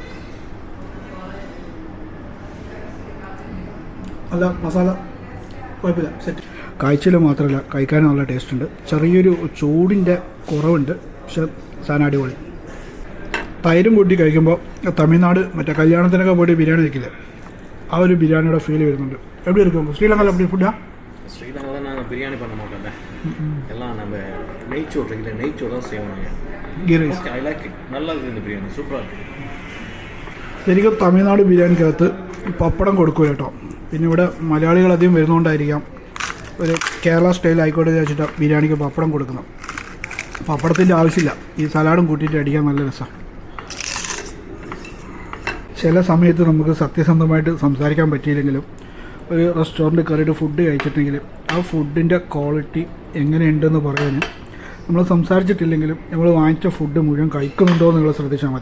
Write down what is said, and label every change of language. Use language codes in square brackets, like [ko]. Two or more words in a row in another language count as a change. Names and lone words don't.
[ml] അല്ല മസാല കുഴപ്പമില്ല, സെറ്റ്. കാഴ്ചയിൽ മാത്രമല്ല കഴിക്കാനും നല്ല ടേസ്റ്റ് ഉണ്ട്. ചെറിയൊരു ചൂടിൻ്റെ കുറവുണ്ട്, പക്ഷെ സാധനം അടിപൊളി. തൈരും കൂട്ടി കഴിക്കുമ്പോൾ തമിഴ്നാട് മറ്റേ കല്യാണത്തിനൊക്കെ പോയിട്ട് ബിരിയാണി കഴിക്കില്ലേ, ആ ഒരു ബിരിയാണിയുടെ ഫീൽ വരുന്നുണ്ട്. [ta] எப்படி இருக்கும் ஸ்ரீலங்காவில் எப்படி ஃபுட்டா? ஸ்ரீலங்காவில் நாங்கள் பிரியாணி பண்ண மாட்டோம்ல, எல்லாம் நம்ம நெய்ச்சோறு இருக்குல்ல, நெய்ச்சோறு தான் செய்வோம் நாங்கள். [en] ghee rice I like it, [ta] நல்லா இருக்குது இந்த பிரியாணி, சூப்பராக இருக்குது. [ml] ശരിക്കും തമിഴ്നാട് ബിരിയാണിക്കകത്ത് പപ്പടം കൊടുക്കും കേട്ടോ. പിന്നെ ഇവിടെ മലയാളികൾ അധികം വരുന്നതുകൊണ്ടായിരിക്കാം ഒരു കേരള സ്റ്റൈൽ ആയിക്കോട്ടെ വെച്ചിട്ട് ബിരിയാണിക്ക് പപ്പടം കൊടുക്കണം. പപ്പടത്തിൻ്റെ ആവശ്യമില്ല, ഈ സലാഡും കൂട്ടിയിട്ട് അടിക്കാൻ നല്ല രസമാണ്. ചില സമയത്ത് നമുക്ക് സത്യസന്ധമായിട്ട് സംസാരിക്കാൻ പറ്റിയില്ലെങ്കിലും ഒരു റെസ്റ്റോറൻറ്റ് കയറിയിട്ട് ഫുഡ് കഴിച്ചിട്ടെങ്കിൽ ആ ഫുഡിൻ്റെ ക്വാളിറ്റി എങ്ങനെയുണ്ടെന്ന് പറയാൻ നമ്മൾ സംസാരിച്ചിട്ടില്ലെങ്കിലും നമ്മൾ വാങ്ങിച്ച ഫുഡ് മുഴുവൻ കഴിക്കുന്നുണ്ടോ എന്ന് നിങ്ങൾ ശ്രദ്ധിച്ചാൽ മതി.